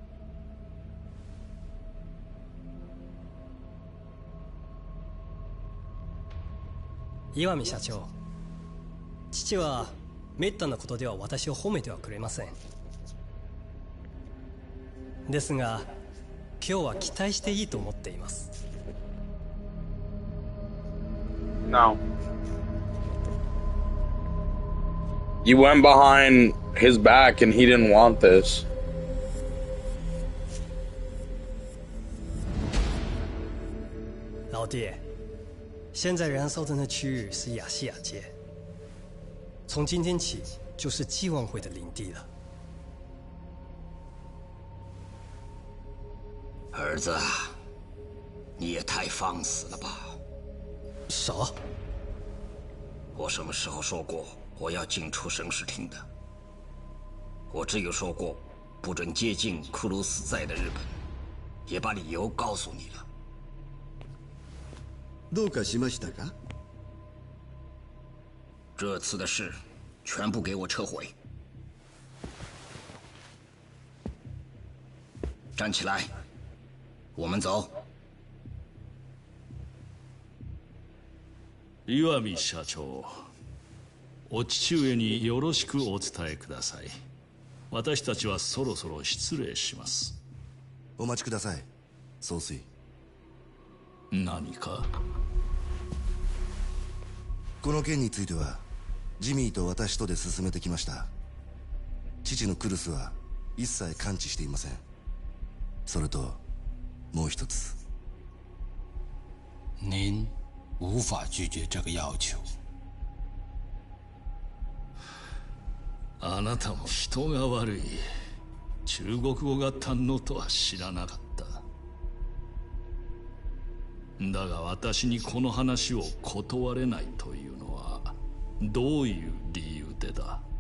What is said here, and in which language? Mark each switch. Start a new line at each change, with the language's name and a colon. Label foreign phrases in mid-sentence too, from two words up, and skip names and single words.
Japanese: 岩見社長、父はめったなことでは私を褒めてはくれません。ですが今日は期待していいと思っています。
English: No. You went behind his back and he didn't want this.
Chinese: 老弟，现在燃烧的那区域是亚细亚街，从今天起就是祭望会的领地了。儿子，你也太放肆了吧！啥？我什么时候说过我要进出审视厅的？我只有说过不准接近库鲁斯在的日本，也把理由告诉你了。
Japanese: どうかしましたか？
Chinese: 这次的事全部给我撤回。站起来，我们走。
Japanese: 岩見社長、お父上によろしくお伝えください。私たちはそろそろ失礼します。お待ちください、総帥。何か？この件についてはジミーと私とで進めてきました。父のクルスは一切関知していません。それともう一つ。
Chinese: 您无法拒绝这个要求。
Japanese: あなたも人が悪い。中国語が堪能とは知らなかった。だが私にこの話を断れないというのはどういう理由でだ？